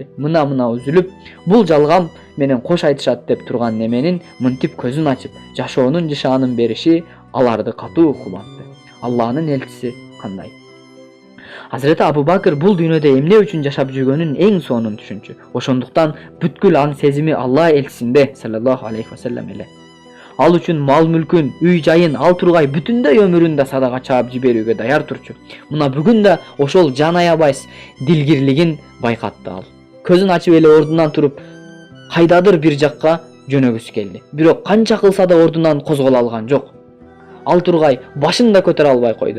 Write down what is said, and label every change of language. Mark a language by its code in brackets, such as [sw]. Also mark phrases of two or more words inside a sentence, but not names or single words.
[ky] Мына үзүлүп, бул жалгам менен кош айтышат деп турган неменин мынтип көзүн ачып, жашоонун жышаанын бериши аларды катуу кубатты. Алланын элчиси кандай? Hazreti Abu Bakr бул дүйнөдө эмне үчүн жашап жүргөнүн эң сонун түшүнчү. Ошондуктан бүткүл аң сезими Алла элчисинде [ar] صلى الله عليه وسلم [ky] эле. Ал үчүн мал-мүлкүн, үй-жайын ал тургай бүтүндөй өмүрүн да садага чаап жиберүүгө даяр турчу. Мына бүгүн да ошол жан аябайс дилгирлигин байкатты ал. Көзүн ачып эле ордунан туруп, кайдадыр бир жакка жөнөгүсү келди. Бирок канча кылса да ордунан козголо алган жок. Ал тургай башын да көтөрө албай койду.